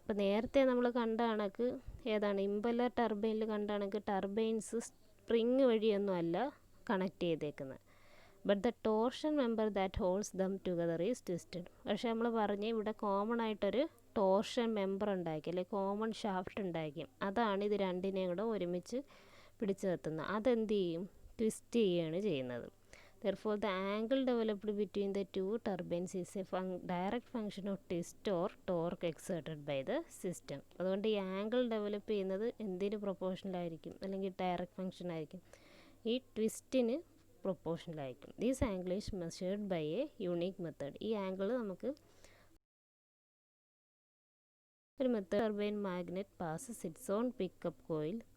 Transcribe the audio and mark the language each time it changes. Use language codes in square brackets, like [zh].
[ml] അപ്പോൾ നേരത്തെ നമ്മൾ കണ്ട കണക്ക് ഏതാണ്, ഇമ്പല്ലർ ടർബൈനിൽ കണ്ട കണക്ക് ടർബൈൻസ് സ്പ്രിങ് വഴിയൊന്നും അല്ല കണക്ട് ചെയ്തേക്കുന്നത്. [en] But the torsion member that holds them together is twisted. [ml] പക്ഷേ നമ്മൾ പറഞ്ഞ് ഇവിടെ കോമൺ ആയിട്ടൊരു ടോർഷൻ മെമ്പർ ഉണ്ടാക്കി, അല്ലെങ്കിൽ കോമൺ ഷാഫ്റ്റ് ഉണ്ടാക്കി, അതാണ് ഇത് രണ്ടിനെയും കൂടെ ഒരുമിച്ച് പിടിച്ചു നിർത്തുന്നത്. അതെന്ത് ചെയ്യും, ട്വിസ്റ്റ് ചെയ്യുകയാണ് ചെയ്യുന്നത്. [en] Therefore, the angle developed between the two turbines is a direct function of twist or torque exerted by the system. [ml] അതുകൊണ്ട് ഈ ആംഗിൾ ഡെവലപ്പ് ചെയ്യുന്നത് എന്തിന് പ്രൊപ്പോർഷണലായിരിക്കും, അല്ലെങ്കിൽ ഡയറക്റ്റ് ഫംഗ്ഷൻ ആയിരിക്കും, ഈ ട്വിസ്റ്റിന് പ്രൊപ്പോർഷണലായിരിക്കും. [en] These angle is measured by a unique method. [ml] ഈ angle നമുക്ക് ഒരു [en] Method turbine magnet passes its on pickup coil.